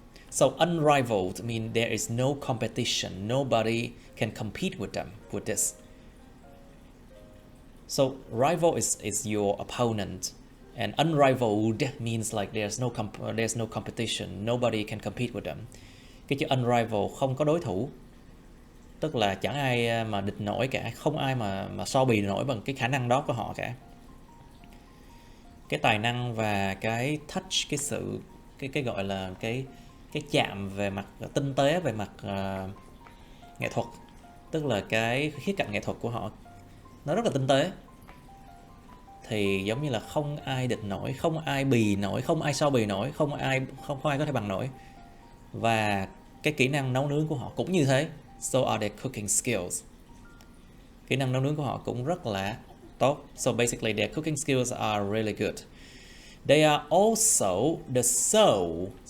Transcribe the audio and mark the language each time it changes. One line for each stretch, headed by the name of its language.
English: So unrivaled means there is no competition. Nobody can compete with them with this. So rival is your opponent, and unrivaled means like there's no competition. Nobody can compete with them.
Vietnamese: Cái chữ unrivaled, không có đối thủ, tức là chẳng ai mà địch nổi cả, không ai mà so bì nổi bằng cái khả năng đó của họ cả. Cái tài năng và cái touch, cái sự cái gọi là cái chạm về mặt tinh tế, về mặt nghệ thuật, tức là cái khía cạnh nghệ thuật của họ nó rất là tinh tế, thì giống như là không ai địch nổi, không ai bì nổi, không ai so bì nổi, không ai có thể bằng nổi. Và cái kỹ năng nấu nướng của họ cũng như thế.
English: So are their cooking skills.
Vietnamese: Kỹ năng nấu nướng của họ cũng rất là tốt.
English: So basically their cooking skills are really good. They are also the soul.